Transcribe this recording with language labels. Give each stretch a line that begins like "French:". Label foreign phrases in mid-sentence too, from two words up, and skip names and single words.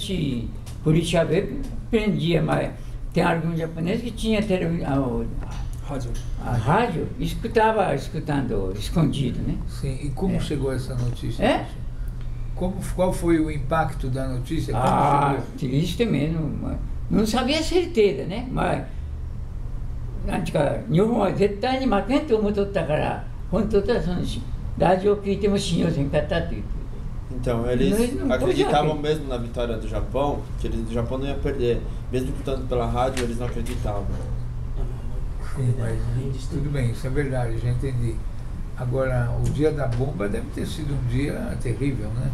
Portuguese: Se polícia prendia, mas tem alguns japoneses que tinha a rádio escutando escondido, né? Sim, e como chegou essa notícia? Qual foi o impacto da notícia? Triste mesmo. Não sabia a certeza, né?
Japanese: Mas Nihonは絶対に負けんと思っとったから、本当だそのラジオを聞いても信用せんかったと言って。
Portuguese: Então, eles acreditavam mesmo na vitória do Japão, que o Japão não ia perder. Mesmo lutando pela rádio, eles não acreditavam. Sim, mas tudo bem, isso é verdade, já entendi. Agora, o dia da bomba deve ter sido um dia terrível, né?